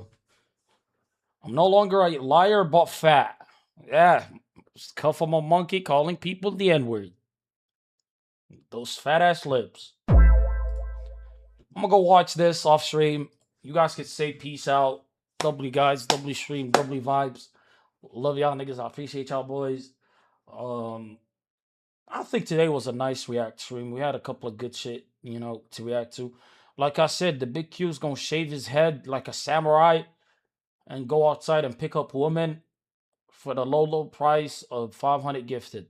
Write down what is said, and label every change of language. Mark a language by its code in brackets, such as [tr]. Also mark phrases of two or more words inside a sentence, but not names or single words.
[en] I'm no longer a liar, but fat. Yeah. Cuff of a monkey calling people the N-word. Those fat ass lips. I'm gonna go watch this off stream. You guys can say peace out. W guys, W stream, W vibes. Love y'all niggas. I appreciate y'all boys. I think today was a nice react stream. We had a couple of good shit, to react to. Like I said, the big Q's gonna shave his head like a samurai and go outside and pick up women for the low price of 500 gifted.